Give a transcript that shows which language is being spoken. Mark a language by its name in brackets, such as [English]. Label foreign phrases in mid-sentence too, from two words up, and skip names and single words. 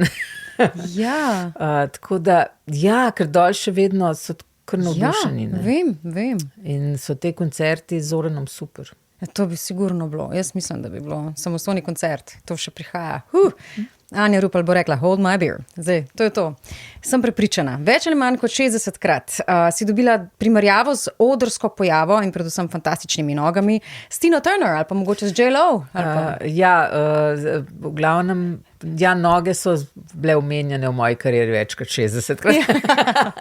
[Slovenian] Ja. Tako da, ja, ker dol še vedno so kar navdušeni. Vem. In so te koncerti z Zoranom super. Ja, to bi sigurno bilo. Jaz mislim, da bi bilo samostojni koncert. To še prihaja. Anja Rupel bo rekla, [English] hold my beer. [Slovenian] Zdaj, to je to. Sem prepričana. Več ali manj kot 60krat si dobila primerjavo z odrsko pojavo in predvsem fantastičnimi nogami s Tino Turner ali pa mogoče z J.Lo. V glavnem, noge so bile omenjene v moji karieri več kot 60krat.